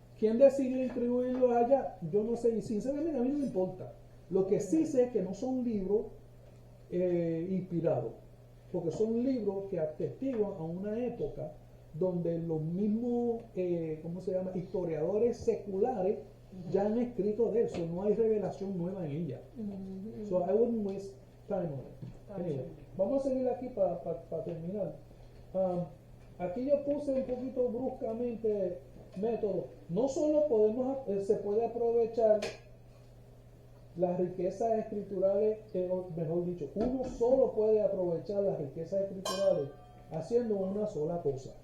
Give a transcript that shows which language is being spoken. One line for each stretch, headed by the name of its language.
Spanish: ¿Quién decidió incluirlo allá? Yo no sé, y sinceramente a mí no me importa. Lo que sí sé es que no son libros inspirados, porque son libros que atestiguan a una época donde los mismos, ¿cómo se llama?, historiadores seculares ya han escrito de eso, no hay revelación nueva en ella.
English: So I wouldn't waste time on it.
Spanish: Anyway, vamos a seguir aquí para terminar. Aquí yo puse un poquito bruscamente método. No solo se puede aprovechar las riquezas escriturales, o mejor dicho, uno solo puede aprovechar las riquezas escriturales haciendo una sola cosa.